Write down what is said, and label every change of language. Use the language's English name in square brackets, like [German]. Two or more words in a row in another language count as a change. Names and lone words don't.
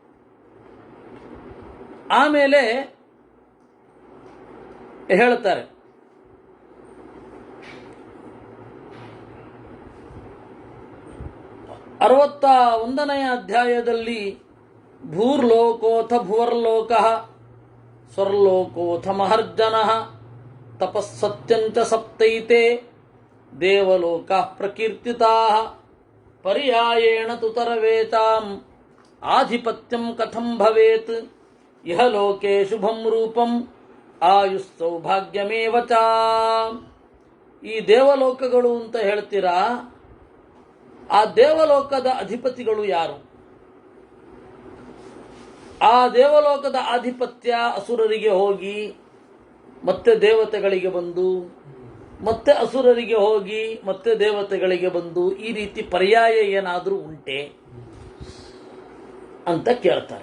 [Kannada] ಆಮೇಲೆ ಹೇಳ್ತಾರೆ, ಅರವತ್ತ 1ನೆಯ ಅಧ್ಯಾಯದಲ್ಲಿ ಭೂರ್ಲೋಕೋಥ [Sanskrit] ಭುವರ್ಲೋಕಃ ಸ್ವರ್ಲೋಕೋಥ ಮಹರ್ಜನಃ ತಪಸ್ಸತ್ಯಂಚ ಸಪ್ತೈತೆ ದೇವಲೋಕಃ ಪ್ರಕೀರ್ತಿತಾಃ ಪರ್ಯಾಯೇಣ ತು ತರವೇತಾಂ ಆಧಿಪತ್ಯಂ ಕಥಂ ಭವೇತ್ ಇಹ ಲೋಕೆ ಶುಭಂ ರೂಪಂ ಆಯುಸ್ ಸೌಭಾಗ್ಯಮೇವ ಚ. [Kannada] ಈ ದೇವಲೋಕಗಳು ಅಂತ ಹೇಳ್ತೀರಾ, ಆ ದೇವಲೋಕದ ಅಧಿಪತಿಗಳು ಯಾರು? ಆ ದೇವಲೋಕದ ಆಧಿಪತ್ಯ ಅಸುರರಿಗೆ ಹೋಗಿ ಮತ್ತೆ ದೇವತೆಗಳಿಗೆ ಬಂದು, ಮತ್ತೆ ಅಸುರರಿಗೆ ಹೋಗಿ ಮತ್ತೆ ದೇವತೆಗಳಿಗೆ ಬಂದು, ಈ ರೀತಿ ಪರ್ಯಾಯ ಏನಾದರೂ ಉಂಟೆ ಅಂತ ಕೇಳ್ತಾರೆ.